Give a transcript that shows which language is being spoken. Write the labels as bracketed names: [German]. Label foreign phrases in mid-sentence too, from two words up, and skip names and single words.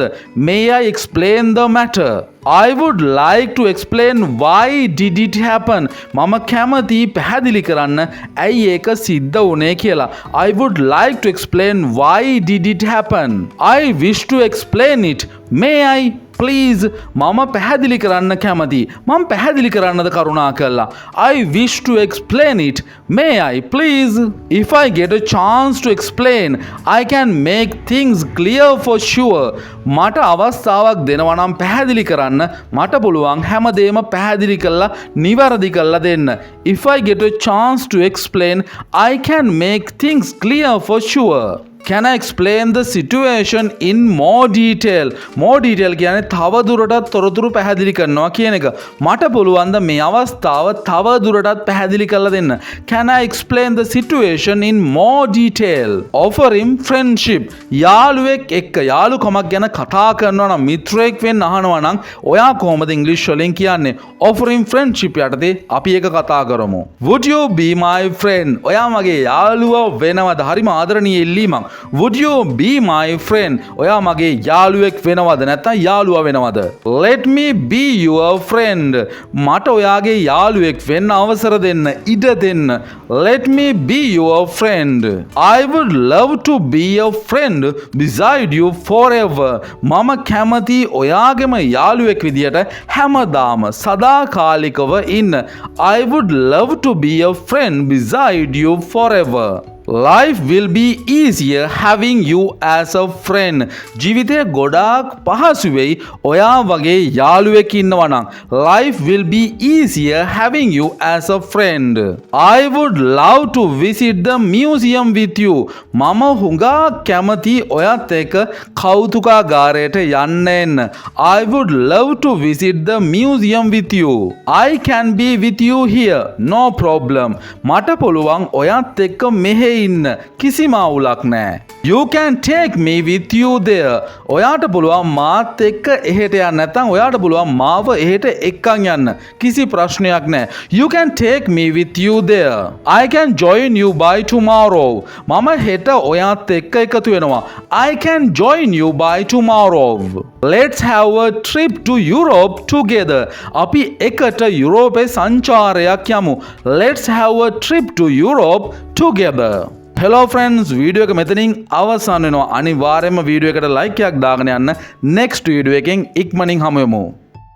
[English] May I explain the matter? I would like to explain why did it happen. [Sinhala] මම කැමති පැහැදිලි කරන්න ඇයි ඒක සිද්ධ වුනේ කියලා. [English] I would like to explain why did it happen. I wish to explain it. May I please? [Sinhala] මම පැහැදිලි කරන්න කැමති. මම පැහැදිලි කරන්නද කරුණා කළා. [English] I wish to explain it. May I please? If I get a chance to explain, I can make things clear for sure. [Sinhala] මට අවස්ථාවක් දෙනවා නම් පැහැදිලි කරන්න මට පුළුවන් හැමදේම පැහැදිලි කරලා නිවැරදි කරලා දෙන්න. [English] If I get a chance to explain, I can make things clear for sure. Can I explain the situation in more detail? More detail [Sinhala] කියන්නේ තව දුරටත් තොරතුරු පැහැදිලි කරනවා කියන එක. මට පුළුවන් ද මේ අවස්ථාව තව දුරටත් පැහැදිලි කරලා දෙන්න. [English] Can I explain the situation in more detail? Offering friendship. [Sinhala] යාළුවෙක් එක්ක යාළුකමක් ගැන කතා කරනවා නම් මිත්‍රයෙක් වෙන්න අහනවා නම් ඔයා කොහොමද ඉංග්‍රීසි වලින් කියන්නේ? [English] Offering friendship [Sinhala] යටතේ අපි ඒක කතා කරමු. [English] Would you be my friend? [Sinhala] ඔයා මගේ යාළුවා වෙනවද? හරිම ආදරණීය ඉල්ලීමක්. [English] Would you be my friend? [Sinhala] ඔයා මගේ යාළුවෙක් වෙනවද නැත්නම් යාළුවා වෙනවද? [English] Let me be your friend. [Sinhala] මට ඔයාගේ යාළුවෙක් වෙන්න අවසර දෙන්න, ඉඩ දෙන්න. [English] Let me be your friend. I would love to be a friend beside you forever. [Sinhala] මම කැමති ඔයාගේම යාළුවෙක් විදියට හැමදාම සදාකාලිකව ඉන්න. [English] I would love to be a friend beside you forever. Life will be easier having you as a friend. [Sinhala] ජීවිතය ගොඩාක් පහසු වෙයි ඔයා වගේ යාළුවෙක් ඉන්නවා නම්. [English] Life will be easier having you as a friend. I would love to visit the museum with you. [Sinhala] මම හුඟක් කැමති ඔයත් එක්ක කෞතුකාගාරයට යන්න එන්න. [English] I would love to visit the museum with you. I can be with you here. No problem. [Sinhala] මට පුළුවන් ඔයත් එක්ක මෙහෙ ඉන්න. කිසිම අවුලක් නැහැ. [English] You can take me with you there. [Sinhala] ඔයාට පුළුවන් මාත් එක්ක එහෙට යන්න. නැත්නම් ඔයාට පුළුවන් මාව එහෙට එක්කන් යන්න. කිසි ප්‍රශ්නයක් නැහැ. [English] You can take me with you there. I can join you by tomorrow. [Sinhala] මම හෙට ඔයාත් එක්ක එකතු වෙනවා. [English] I can join you by tomorrow. Let's have a trip to Europe together. [Sinhala] අපි එකට යුරෝපේ සංචාරයක් යමු. [English] Let's have a trip to Europe together. Hello friends, [Sinhala] වීඩියෝ එක මෙතනින් අවසන් වෙනවා. අනිවාර්යයෙන්ම වීඩියෝ එකට ලයික් එකක් දාගෙන යන්න. next වීඩියෝ එකෙන් ඉක්මනින් හමු වෙමු.